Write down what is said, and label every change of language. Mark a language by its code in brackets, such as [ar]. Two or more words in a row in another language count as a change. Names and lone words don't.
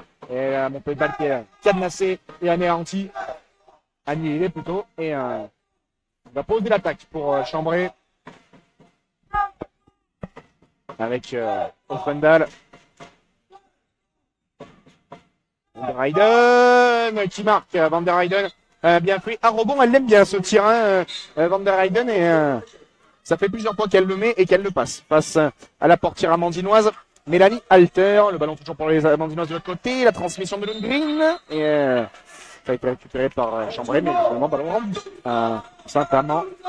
[fr] Et la montée de balle qui est cadenassée et anéantie. Annihilée plutôt. Et on va poser l'attaque pour Chambray. Avec Offendal. Van der Heijden qui marque. Van der Heijden. Bien pris. À rebond, elle l'aime bien ce tir, Van der Heijden, et ça fait plusieurs fois qu'elle le met et qu'elle le passe. Face à la portière amandinoise, Mélanie Alter. Le ballon toujours pour les amandinoises de l'autre côté. La transmission de Lundgren. Ça a été récupéré par Chambray, mais finalement, ballon Saint-Amand.